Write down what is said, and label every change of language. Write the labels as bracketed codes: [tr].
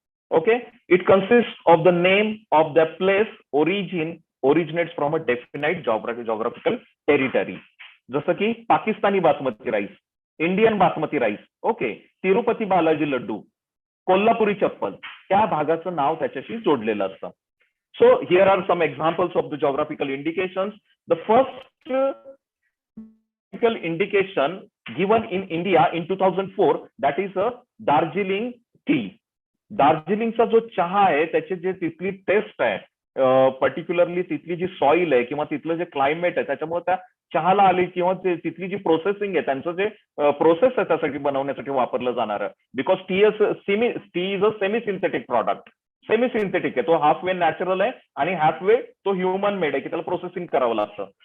[en] Okay, it consist of the name of the place originates from a definite geographical territory. [mr] जसं की Pakistani basmati rice, Indian basmati rice, okay, Tirupati Balaji laddoo, Kolhapuri चप्पल, त्या भागाचं नाव त्याच्याशी जोडलेलं असतं. [en] So here are some examples of the geographical indications. The first indication given in India in 2004, that is a Darjeeling tea. [mr] दार्जिलिंगचा जो चहा आहे त्याची जे तिथली टेस्ट आहे, पर्टिक्युलरली तिथली जी सॉइल आहे किंवा तिथलं जे क्लायमेट आहे, त्याच्यामुळे त्या चहाला आली किंवा तिथली जी प्रोसेसिंग आहे, त्यांचं जे प्रोसेस आहे त्यासाठी बनवण्यासाठी वापरलं जाणार आहे. [en] Because tea is a semi synthetic product. [mr] Semi synthetic आहे, तो हाफ वे नॅचरल आहे आणि हाफ वे तो ह्युमन मेड आहे की त्याला प्रोसेसिंग करावं लागतं.